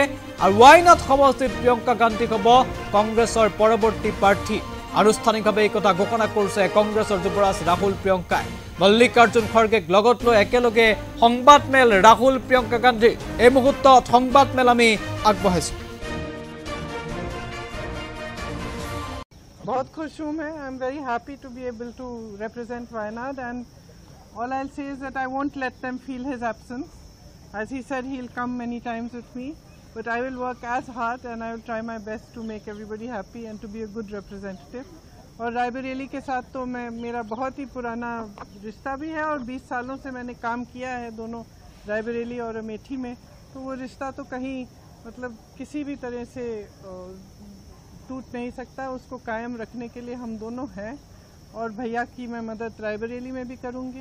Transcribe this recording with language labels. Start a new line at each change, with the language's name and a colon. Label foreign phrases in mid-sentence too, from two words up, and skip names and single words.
Assamese: আৰু ৱাইনাড সমষ্টিত প্ৰিয়ংকা গান্ধীক হ'ব কংগ্ৰেছৰ পৰৱৰ্তী প্ৰাৰ্থী। আনুষ্ঠানিকভাৱে এই কথা ঘোষণা কৰিছে কংগ্ৰেছৰ যুৱৰাজ ৰাহুল প্ৰিয়ংকাই। মল্লিকাৰ্জুন খৰ্গেক লগত লৈ একেলগে সংবাদমেল ৰাহুল প্ৰিয়ংকা গান্ধী। এই মুহূৰ্তত সংবাদমেল আমি আগবঢ়াইছোঁ।
Hindi: बहुत खुश हूँ मैं.
English: I am very happy to be able to represent Wayanad, and all I'll say is that I won't let them feel his absence. As he said, he'll come many times with me, but I will work as hard and I will try my best to make everybody happy and to be a good representative.
Hindi: और रायबरेली के साथ तो मेरा बहुत ही पुराना रिश्ता भी है और 20 सालों से मैंने काम किया है दोनों रायबरेली और अमेठी में, तो वो रिश्ता तो कहीं मतलब किसी भी तरह से टूट नहीं सकता. उसको कायम रखने के लिए हम दोनों हैं और भैया की मैं मदद रायबरेली में भी करूंगी.